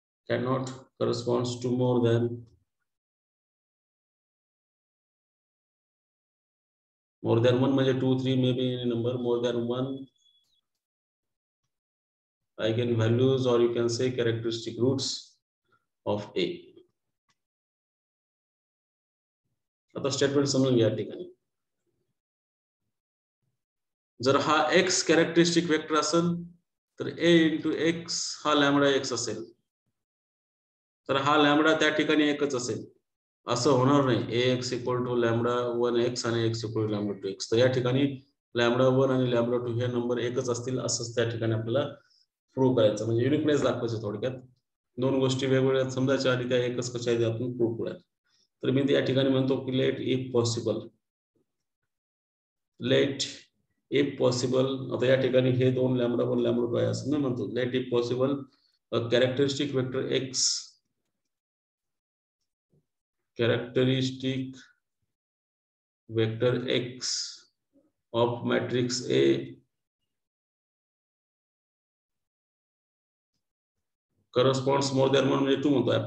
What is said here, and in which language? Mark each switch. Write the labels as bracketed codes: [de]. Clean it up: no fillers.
[en] cannot corresponds to more than 1 म्हणजे 2 3 maybe any number more than 1 eigenvalues or you can say characteristic roots of A. [mr] आता statement समजून घ्या ठिकाणी. जर हा x कॅरेक्टरिस्टिक वेक्टर असेल तर a into x हा लॅम्बडा x असेल, तर हा लॅम्बडा त्या ठिकाणी एकच असेल. असं होणार नाही [en] ax equal to lambda 1x आणि x equal to lambda 2x. [mr] तर या ठिकाणी lambda 1 आणि lambda 2 हे नंबर एकच असतील असंच त्या ठिकाणी आपल्याला प्रूव्ह करायचं. म्हणजे युनिकनेस दाखवायचं थोडक्यात. दोन गोष्टी वेगवेगळ्या समजायच्या आणि त्या एकच कशा आहेत आपण प्रूव्ह करूया. तर मी या ठिकाणी म्हणतो की [en] let if possible [mr] आता या ठिकाणी हे दोन लॅम्बडा 1 लॅम्बडा 2 आहे असं मी म्हणतो. [en] let if possible [mr] characteristic vector [en] x of matrix A corresponds more than 1 [mr] म्हणजे 2 म्हणतो.